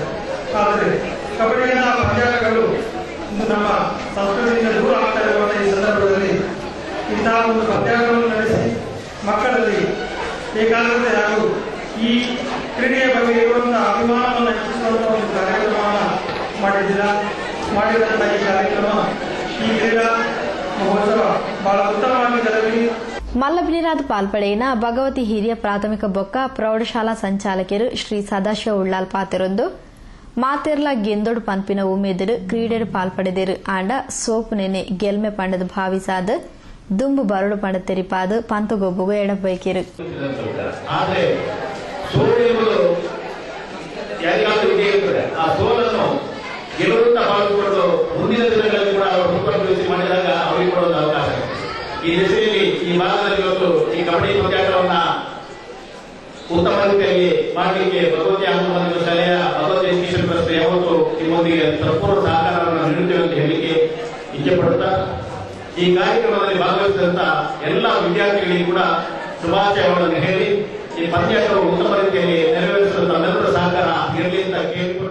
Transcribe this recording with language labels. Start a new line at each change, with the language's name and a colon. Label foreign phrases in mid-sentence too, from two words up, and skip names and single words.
Kannada: ಆದರೆ ಕಬಡ್ಡಿಯಂತಹ ಪಂದ್ಯಾಟಗಳು ನಮ್ಮ ಸಂಸ್ಕೃತಿಯಿಂದ ದೂರ ಆಗ್ತಾ ಇರುವಂತಹ ಈ ಸಂದರ್ಭದಲ್ಲಿ ಇಂತಹ ಒಂದು ಪಂದ್ಯಾಟವನ್ನು ನಡೆಸಿ ಮಕ್ಕಳಲ್ಲಿ ಏಕಾಗ್ರತೆ ಹಾಗೂ ಈ ಕ್ರೀಡೆಯ ಬಗ್ಗೆ ಇರುವಂತಹ ಅಭಿಮಾನವನ್ನು ಹೆಚ್ಚಿಸುವಂತಹ ಒಂದು ಕಾರ್ಯಕ್ರಮವನ್ನು ಮಾಡಿದಂತಹ ಈ ಕಾರ್ಯಕ್ರಮ, ಈ ಕ್ರೀಡಾ ಮಹೋತ್ಸವ ಬಹಳ ಉತ್ತಮವಾಗಿ ಜರುಗಲಿ.
Tulu: ಮಲ್ಲಬಿನಿರಾದ ಪಾಲ್ಪಡೆಯಿನ ಭಗವತಿ ಹಿರಿಯ ಪ್ರಾಥಮಿಕ ಬೊಕ್ಕ ಪ್ರೌಢಶಾಲಾ ಸಂಚಾಲಕರು ಶ್ರೀ ಸದಾಶಿವ ಉಳ್ಳಾಲ್ ಪಾತೆರೊಂದು ಮಾತೆರ್ಲ ಗೆಂದೊಡು ಪನ್ಪಿನ ಉಮೇದರು ಕ್ರೀಡೆಡು ಪಾಲ್ಪಡೆದಿರು ಆಂಡ ಸೋಪು ನೆನೆ ಗೆಲ್ಮೆ ಪಂಡದ ಭಾವಿಸಾದ ದುಂಬು ಬರಡು ಪಂಡ ತೆರಿಪಾದ ಪಂತಗೊಬ್ಬುಗು ಎಡಬೈಕಿರು.
Kannada: ಆದರೆ ಸೋಲು ಎಂಬುದು ಯಾರಿಗಾದ್ರೂ ಇದೇ ಇರ್ತದೆ. ಆ ಸೋಲನ್ನು ಗೆಲುವಂತ ಭಾವಿಸಿಕೊಂಡು ಮುಂದಿನ ದಿನಗಳಲ್ಲಿ ಕೂಡ ಅವರು ಮುಂದುವರಿಸಿ ಮಾಡಿದಾಗ ಅವರಿಗೆ ಕೊಡೋದು ಅವಕಾಶ. ಈ ದಿಸೆಯಲ್ಲಿ ಈ ಭಾಗದಲ್ಲಿ ಇವತ್ತು ಈ ಕಬಡ್ಡಿ ಪಂದ್ಯಾಟವನ್ನ ಉತ್ತಮ ರೀತಿಯಲ್ಲಿ ಮಾಡಲಿಕ್ಕೆ ಭಗವತಿ ಆಂಗ್ಲ ಶಾಲೆಯ ಭಗವತಿ ಎಜುಕೇಶನ್ ಟ್ರಸ್ಟ್ ಯಾವತ್ತು ನಿಮ್ಮೊಂದಿಗೆ ಸಂಪೂರ್ಣ ಸಹಕಾರವನ್ನು ನೀಡುತ್ತೇವೆ ಅಂತ ಹೇಳಲಿಕ್ಕೆ ಇಚ್ಛೆ ಪಡುತ್ತಾ ಈ ಕಾರ್ಯಕ್ರಮದಲ್ಲಿ ಭಾಗವಹಿಸಿದಂತ ಎಲ್ಲ ವಿದ್ಯಾರ್ಥಿಗಳಿಗೆ ಕೂಡ ಶುಭಾಶಯಗಳನ್ನು ಹೇಳಿ ಈ ಪಂದ್ಯಾಟವು ಉತ್ತಮ ರೀತಿಯಲ್ಲಿ ನೆರವೇರಿಸಲು ನಮ್ಮೆಲ್ಲರ ಸಹಕಾರ ಇರಲಿ ಅಂತ ಕೇಳಿಕೊಂಡು